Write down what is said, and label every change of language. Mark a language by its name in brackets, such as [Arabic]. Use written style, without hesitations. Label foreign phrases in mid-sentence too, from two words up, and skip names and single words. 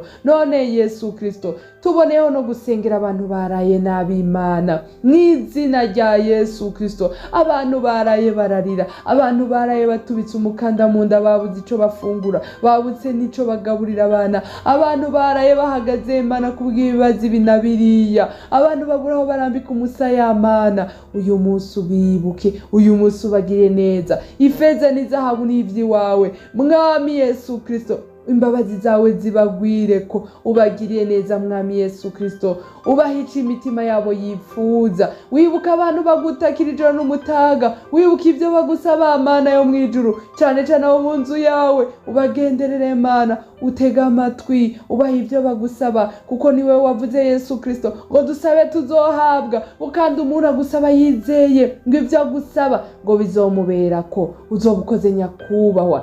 [Rundi] None Yesu Kristo tuboneho no gusengera abantu baraye nabi Mana, mw'izina rya Yesu Kristo. Abantu baraye bararira, abantu baraye batubitse umukanda mu nda, babuze ico bafungura, babuze nico bagaburira abana, abantu baraye bahagaze Mana kubw'ibibazo binabiriya, abantu baburaho barambika umusaya Mana. Uyu munsi ubibuke, uyu munsi ubagire neza, ifeza n'izahabu n'ivyiwawe mwami Yesu Kristo. Imbabazi zawe zibagwire ko ubagiriye neza mwami Yesu Kristo, ubahica imitima yabo yifuza. Wibuka abantu bagutakira ijoro n'umutaga, wibuka ibyo bagusaba Mana yo mu ijuru, cyane cyane abo mu nzu yawe, ubagenderere Mana, utega amatwi ubaha ibyo bagusaba, kuko niwe wavuze Yesu Kristo ngo dusabe tuzohabwa, kandi umuntu agusaba yizeye ngo ibyo agusaba ngo bizomubera ko uzobukoze nyakubahwa.